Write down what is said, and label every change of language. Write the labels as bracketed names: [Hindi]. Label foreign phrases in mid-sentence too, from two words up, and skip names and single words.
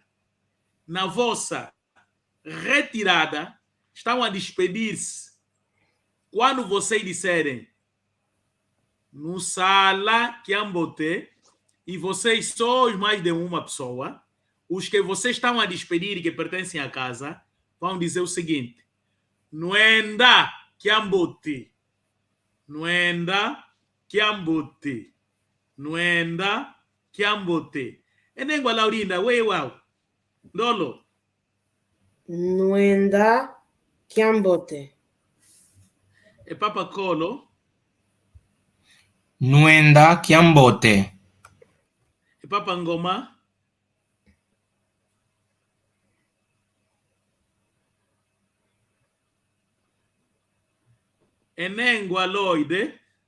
[Portuguese] Na vossa retirada, estão a despedir-se. Quando vocês disserem [Kongo] Nusala Kiambote [Portuguese] e vocês sois mais de uma pessoa, os que vocês estão a despedir e que pertencem à casa vão dizer o seguinte: [Kongo] Nuenda Kiambote. Nuenda Kiambote. Nuenda Kiambote. E Nengua Laurinda, wow. Lolo. Nuenda Kiambote. E Papa Colo. Nuenda Kiambote. E Papa Ngoma. E Nengua Loide.